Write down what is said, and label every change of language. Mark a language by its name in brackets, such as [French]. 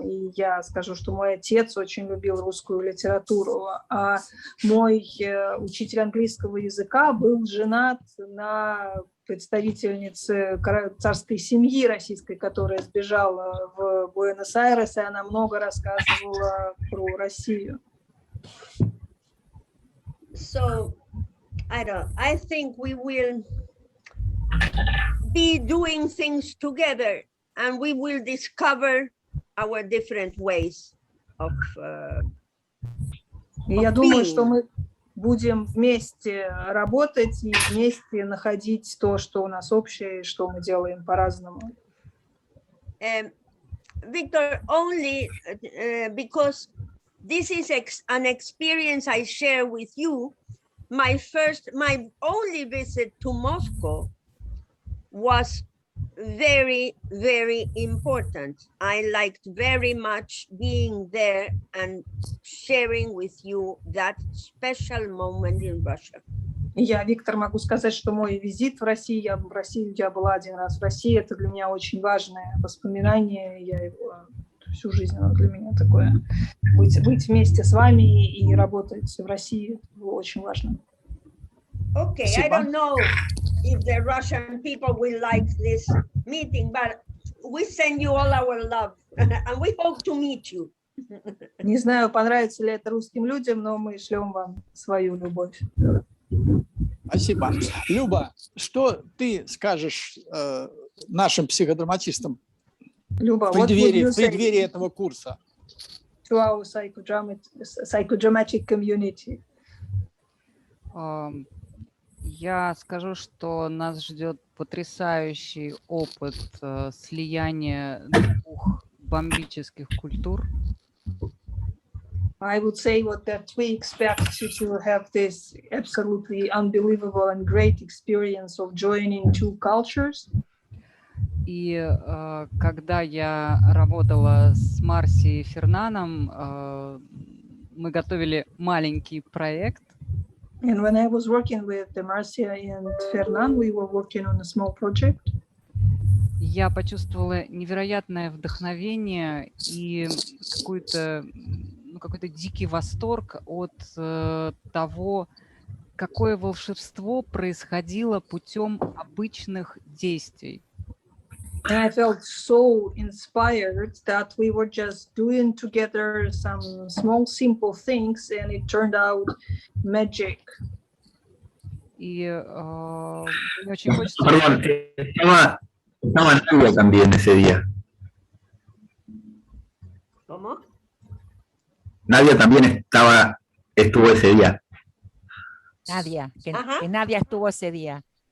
[Russian] И я скажу, что мой отец очень любил русскую литературу, а мой учитель английского языка был женат на представительнице царской семьи российской, которая сбежала в Буэнос-Айрес, и она много рассказывала про Россию. [English] So, I think we will be doing things together, and we will discover our different ways of [Russian] Я думаю, что мы будем вместе работать и вместе находить то, что у нас общее, и что мы делаем по-разному. [English] Victor, only because this is an experience I share with you. My only visit to Moscow was very, very important. I liked very much being there and sharing with you that special moment in Russia. [Russian] Я, Виктор, могу сказать, что мой визит в Россию, я была один раз в России, это для меня очень важное воспоминание, я его всю жизнь, оно для меня такое, быть вместе с вами и работать в России, это было очень важно. [English] Okay, I don't know if the Russian people will like this meeting, but we send you all our love, and we hope to meet you. [Russian] Не знаю, понравится ли это русским людям, но мы шлем вам свою любовь. Спасибо. Люба, что ты скажешь нашим психодраматистам Люба, в преддверии этого курса? [English] To our psychodramatic community. [Russian] Я скажу, что нас ждет потрясающий опыт слияния двух бомбических культур. [English] I would say that we expect to have this absolutely unbelievable and great experience of joining two cultures. [Russian] И когда я работала с Марси и Фернаном, мы готовили маленький проект. [English] And when I was working with Marcia and Fernand, we were working on a small project. [Russian] Я почувствовала невероятное вдохновение и какой-то дикий восторг от того, какое волшебство происходило путем обычных действий. [English] And I felt so inspired that we were just doing together some small, simple things, and it turned out magic. [Russian] И мне очень хочется... [Spanish] Perdón, estaba Nadia también ese día. ¿Cómo? Nadia también estuvo ese día. Nadia, que Nadia estuvo ese día.